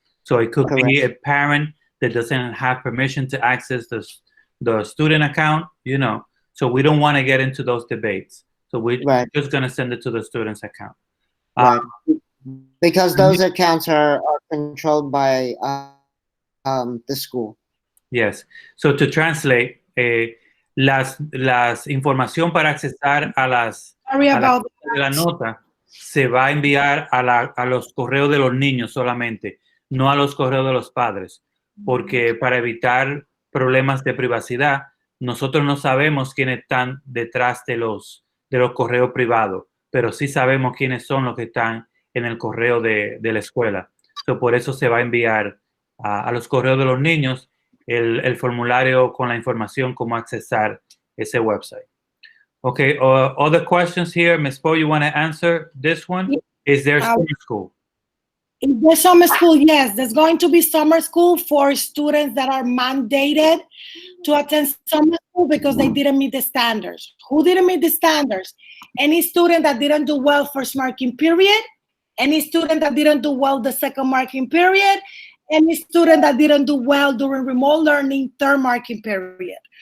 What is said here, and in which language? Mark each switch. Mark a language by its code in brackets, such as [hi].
[en] So it could be a parent that doesn't have permission to access the student account, So we don't want to get into those debates. So we're just going to send it to the student's account. Right. Because those accounts are controlled by the school. Yes. So to translate, [es] las información para accesar a la nota se va a enviar a los correos de los niños solamente, no a los correos de los padres, porque para evitar problemas de privacidad, nosotros no sabemos quiénes están detrás de los correos privados, pero sí sabemos quiénes son los que están en el correo de la escuela. So, por eso se va a enviar a los correos de los niños el formulario con la información cómo accesar ese website. [en] Okay, other questions here? Ms. Poe, you want to answer this one? Yeah. Is there summer school? In the summer school, yes. There's going to be summer school for students that are mandated to attend summer school because they didn't meet the standards. Who didn't meet the standards? Any student that didn't do well first marking period, any student that didn't do well the second marking period, any student that didn't do well during remote learning third marking period.